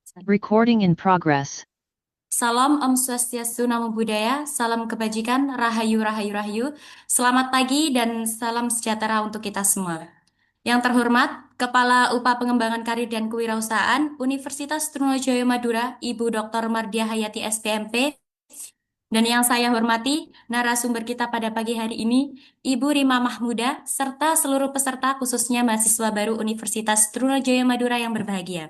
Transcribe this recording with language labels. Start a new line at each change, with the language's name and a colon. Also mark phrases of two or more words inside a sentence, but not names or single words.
English: Recording in progress.
Indonesian: Salam
Balinese: Om Swastiastu,
Pali: Namo Buddhaya,
Indonesian: salam kebajikan, Rahayu, Rahayu, Rahayu. Selamat pagi dan salam sejahtera untuk kita semua. Yang terhormat, Kepala UPA Pengembangan Karir dan Kewirausahaan Universitas Trunojoyo Madura, Ibu Dr. Mardia Hayati SPMP, dan yang saya hormati, narasumber kita pada pagi hari ini, Ibu Rima Mahmuda, serta seluruh peserta khususnya mahasiswa baru Universitas Trunojoyo Madura yang berbahagia.